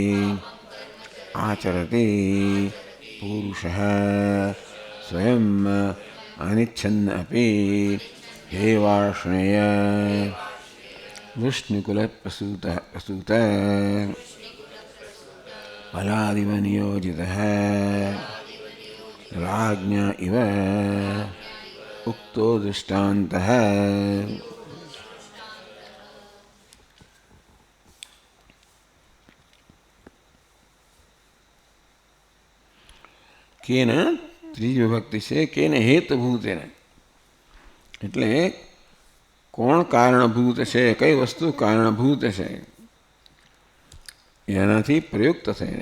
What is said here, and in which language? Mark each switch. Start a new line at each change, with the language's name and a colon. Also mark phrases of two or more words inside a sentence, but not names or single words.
Sanskrit: आचरति पुरुषः स्वयं अनिच्छन् अपि हे वार्ष्णेय वृष्णिकुलप्रसूतः बलादिव नियोजितः राज्ञा इव उक्तो दृष्टान्तः.
Gujarati: કેન ત્રીજી વિભક્તિ છે.
Sanskrit: કેન હેતુભૂતેન
Gujarati: એટલે કોણ કારણભૂત છે, કઈ વસ્તુ કારણભૂત છે એનાથી પ્રયુક્ત થઈને.